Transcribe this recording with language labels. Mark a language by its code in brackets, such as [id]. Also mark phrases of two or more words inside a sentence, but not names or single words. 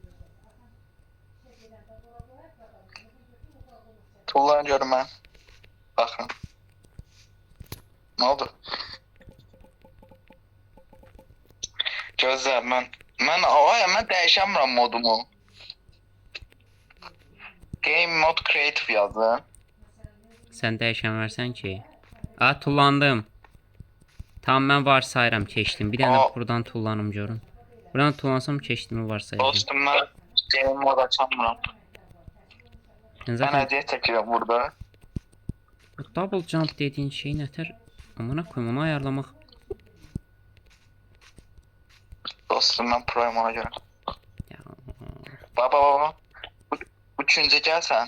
[az] Tullan görüm mən. Baxın. Nə oldu? Gözlə mən dəyişəmirəm modumu. [en] Game mode creative yazdım. [az] Sən dəyişən versən ki. A, tullandım. Tamam, mən varsayıram keçdim. Bir dənə Aa. buradan tullanım görün. Buradan tullansam keçdimi varsayacağım. Dostum mən [en] game mode [az] açamıram. Yəni Mən zaten hədiyyə çəkirəm burada. bu [en] double jump [az] dediyin şey nətər? [tr] Amına koyum, [az] onu ayarlamaq. Dostum mən proyum ona görə. Ya, Baba. Üçüncü gəlsən.